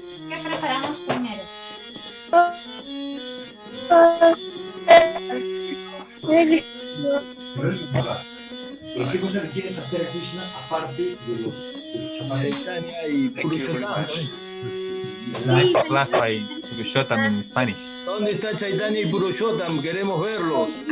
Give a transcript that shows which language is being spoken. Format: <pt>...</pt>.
<es>¿Qué preparamos primero? ¿Qué cosa le quieres hacer a Krishna aparte de los Chaitanya y Purushottam.</es> <en>Nice class by Purushottam in Spanish.</en> <es>¿Dónde está Chaitanya y Purushottam? Queremos verlos.</es>